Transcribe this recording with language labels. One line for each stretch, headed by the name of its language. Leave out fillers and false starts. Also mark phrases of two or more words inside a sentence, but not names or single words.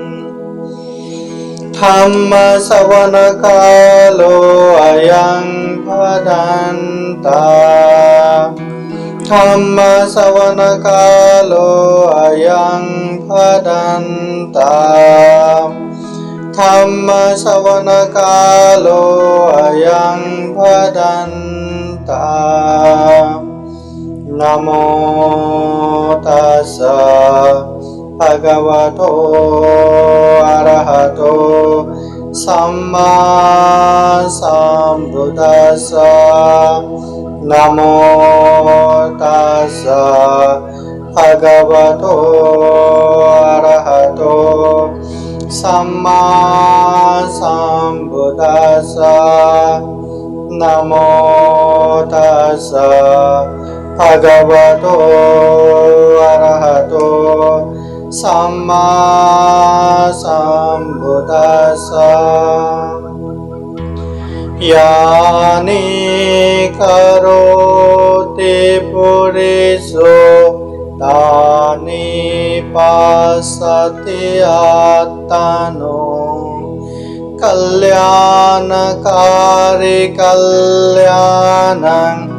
Pali: धम्मश्रवणकालो अयं भदन्तः धम्मश्रवणकालो अयं भदन्तः धम्मश्रवणकालो अयं भदन्तः नमो तस्सै भगवतो अरहतो सम्मा सम्बुद्दस्सै नमो तस्सै भगवतो अरहतो सम्मा सम्बुद्दस्सै नमो तस्सै भगवतो अरहतो सम्मा सम्बुद्दस्सै यानि करोति पुरुषो तानि पश्यति आत्मनो कल्याणकारी कल्याणं